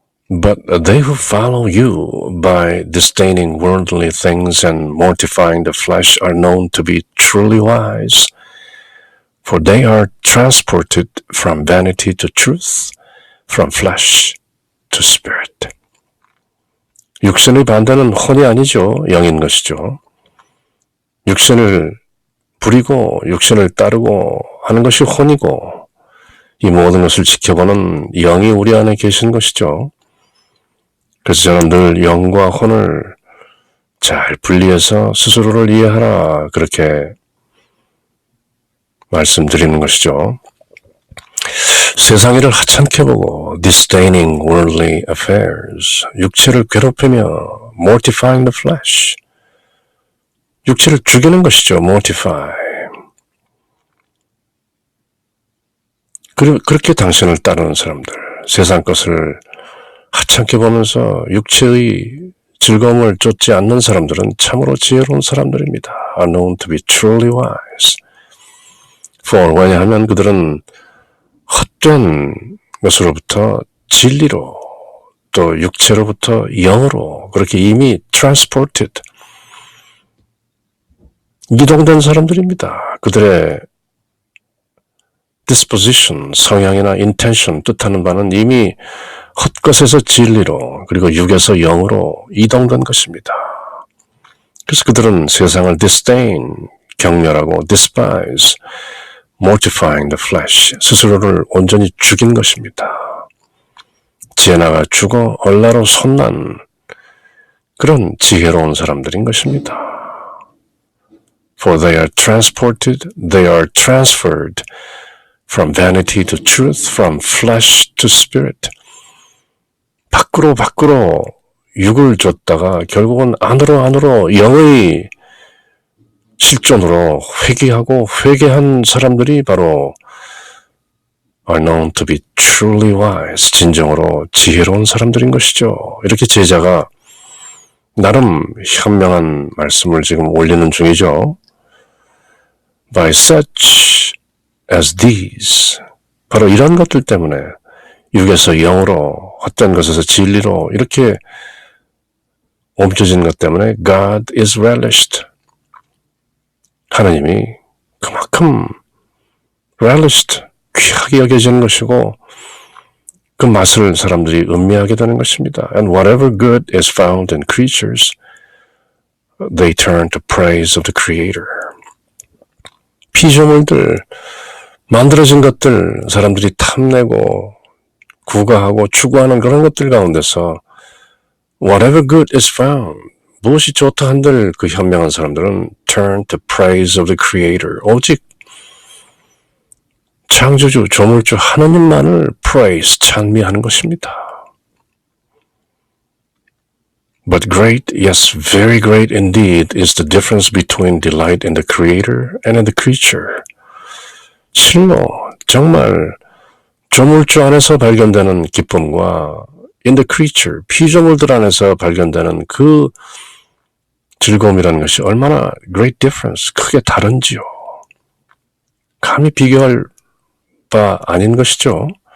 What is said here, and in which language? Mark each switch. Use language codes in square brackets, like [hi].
[en] But they who follow you by disdaining worldly things and mortifying the flesh are known to be truly wise, for they are transported from vanity to truth, from flesh to spirit. [ko] 육신의 반대는 혼이 아니죠. 영인 것이죠. 육신을 부리고 육신을 따르고 하는 것이 혼이고 이 모든 것을 지켜보는 영이 우리 안에 계신 것이죠. 그래서 저는 늘 영과 혼을 잘 분리해서 스스로를 이해하라 그렇게 말씀드리는 것이죠. 세상 일을 하찮게 보고 [en] disdaining worldly affairs, [ko] 육체를 괴롭히며 [en] mortifying the flesh, [ko] 육체를 죽이는 것이죠. [en] mortify. [ko] 그렇게 당신을 따르는 사람들, 세상 것을 하찮게 보면서 육체의 즐거움을 쫓지 않는 사람들은 참으로 지혜로운 사람들입니다. [en] are known to be truly wise. [ko] For 왜냐하면 그들은 헛된 것으로부터 진리로 또 육체로부터 영으로 그렇게 이미 transported, 이동된 사람들입니다. 그들의 disposition, 성향이나 intention, 뜻하는 바는 이미 헛것에서 진리로 그리고 육에서 영으로 이동된 것입니다. 그래서 그들은 세상을 disdain, 경멸하고 despise, [en] mortifying the flesh, [ko] 스스로를 온전히 죽인 것입니다. 제나가 죽어 얼라로 솟난 그런 지혜로운 사람들인 것입니다. [en] For they are transported, they are transferred from vanity to truth, from flesh to spirit. [ko] 밖으로 육을 줬다가 결국은 안으로 영의 실존으로 회개한 사람들이 바로 [en] are known to be truly wise, [ko] 진정으로 지혜로운 사람들인 것이죠. 이렇게 제자가 나름 현명한 말씀을 지금 올리는 중이죠. [en] By such as these, [ko] 바로 이런 것들 때문에 육에서 영으로, 헛된 것에서 진리로 이렇게 옮겨진 것 때문에 [en] God is relished. [ko] 하나님이 그만큼 relished, 귀하게 여겨지는 것이고 그 맛을 사람들이 음미하게 되는 것입니다. [en] And whatever good is found in creatures, they turn to praise of the Creator. [ko] 피조물들, 만들어진 것들, 사람들이 탐내고 구가하고 추구하는 그런 것들 가운데서 [en] whatever good is found, [ko] 무엇이 좋다 한들 그 현명한 사람들은 [en] turn to praise of the Creator, [ko] 오직 창조주, 조물주 하나님만을 praise, 찬미하는 것입니다. [en] But great, yes, very great indeed is the difference between delight in the Creator and in the creature. [ko] 실로 정말 조물주 안에서 발견되는 기쁨과 [en] in the creature, [ko] 피조물들 안에서 발견되는 그 즐거움이라는 것이 얼마나 [en] great difference, [ko] 크게 다른지요. 감히 비교할 바 아닌 것이죠.